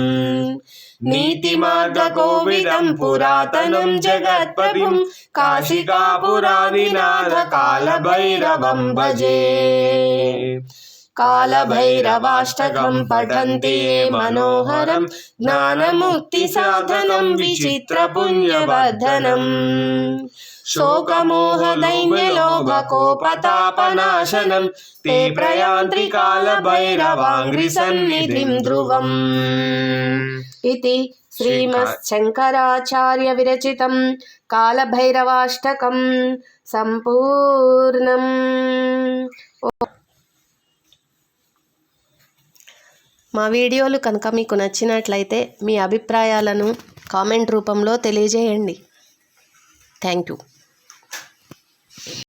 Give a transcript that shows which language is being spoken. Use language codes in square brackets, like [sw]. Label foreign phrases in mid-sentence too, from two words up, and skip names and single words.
[sa] नीतिमार्गकोविदं पुरातनं जगत्प्रभुं काशिकापुरादिनाथ कालभैरवं भजे कालभैरवाष्टकं पठन्ति ये मनोहरं ज्ञानमुक्तिसाधनं विचित्रपुण्यवर्धनम् शोकमोहदैन्यलोभकोपतापनाशनं ते प्रयान्ति कालभैरवाङ्घ्रिसन्निधिं ध्रुवम् इति श्रीमच्छङ्कराचार्य विरचितं कालभैरवाष्टकं सम्पूर्णम्। [te] మా వీడియోలు కనుక మీకు నచ్చినట్లయితే మీ అభిప్రాయాలను కామెంట్ రూపంలో తెలియజేయండి. [en] thank you.